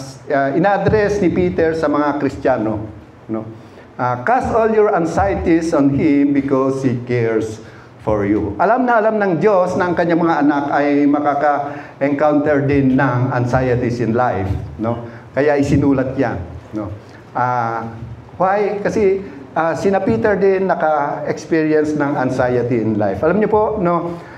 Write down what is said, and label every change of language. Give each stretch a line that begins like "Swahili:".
Filipino: Ina-address ni Peter sa mga Kristiyano, no?
English: Cast all your anxieties on Him because He cares for you.
Filipino: Alam na alam ng Diyos na ang kanyang mga anak ay makaka-encounter din ng
English: anxieties in life,
Filipino: no? Kaya isinulat yan, no? Why? Kasi sina Peter din naka-experience ng anxiety
English: in life.
Filipino: Alam niyo po, no?